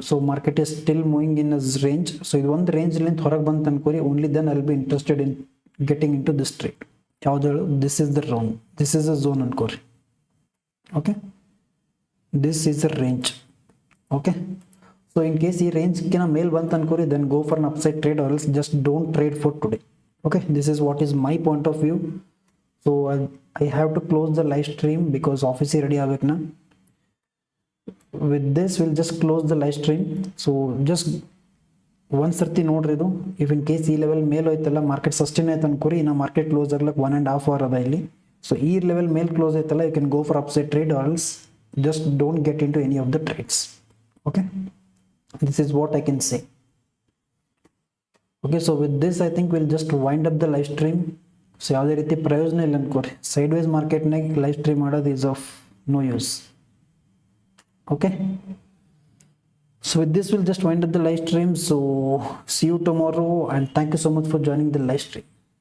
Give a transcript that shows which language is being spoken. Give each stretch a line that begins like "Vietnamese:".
English: So market is still moving in us range.
Kannada: So ಇದು ಒಂದು ರೇಂಜ್ಲಿಂದ ಹೊರಗೆ ಬಂತು ಅನ್ಕೋರಿ,
English: Only then I will be interested in getting into this trade.
Kannada: ಯಾವ್ದು ಹೇಳು,
English: This is the round, this is a zone ಅನ್ಕೋರಿ. Okay, this is a range. Okay, so in case ಈ ರೇಂಜ್ಗಿನ ಮೇಲ್ ಬಂತು ಅನ್ಕೋರಿ, then go for an upside trade or else just don't trade for today. Okay, this is what is my point of view. So I have to close the live stream because office ready
Kannada: agekna.
English: With this we'll just close the live stream. So just one
Kannada: sarti nodri idu,
English: if in case
Kannada: ಈ level ಮೇಲ್ ಹೋಯ್ತಲ್ಲ market sustain ಆಯ್ತು ಅನ್ಕೋರಿ, ಇನ್ನ market close ಆಗ್ಲಕ್ಕೆ 1.5 hour ಅದ ಇಲ್ಲಿ.
English: so
Kannada: ಈ level ಮೇಲ್ close ಆಯ್ತಲ್ಲ,
English: you can go for upside trade or else just don't get into any of the trades. Okay, this is what I can say. Okay, so with this I think we'll just wind up the live stream.
Kannada: So ಯಾವುದೇ ರೀತಿ ಪ್ರಯೋಜನ ಇಲ್ಲ ಅನ್ಕೋರಿ, side wise ಮಾರ್ಕೆಟ್ನಾಗ live stream ಮಾಡೋದು
English: Is of no use. Okay, so with this we'll just wind up the live stream. So see you tomorrow and thank you so much for joining the live stream.